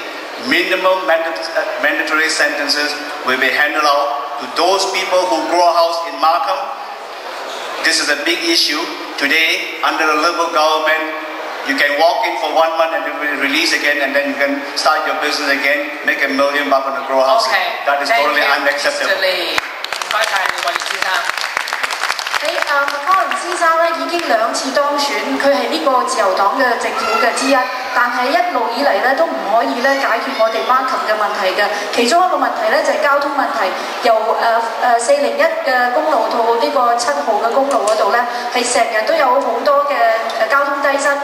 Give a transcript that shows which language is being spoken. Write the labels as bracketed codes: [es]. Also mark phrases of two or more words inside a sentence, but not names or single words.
[en] Minimum mandatory sentences will be handed out to those people who grow a house in Markham. This is a big issue. Today, under the Liberal government, you can walk in for 1 month and then be released again, and then you can start your business again, make $1 million on a grow house. Okay. That is totally unacceptable. [yue] 唔該曬，李國賢先生。 McCollum 先生咧已經2次當選，佢係呢個自由黨嘅政府嘅之一，但係一路以嚟咧都唔可以咧解決我哋 Markham 嘅問題嘅。其中一個問題咧就係交通問題，由401嘅公路到呢個7號嘅公路嗰度咧，係成日都有好多嘅交通擠塞。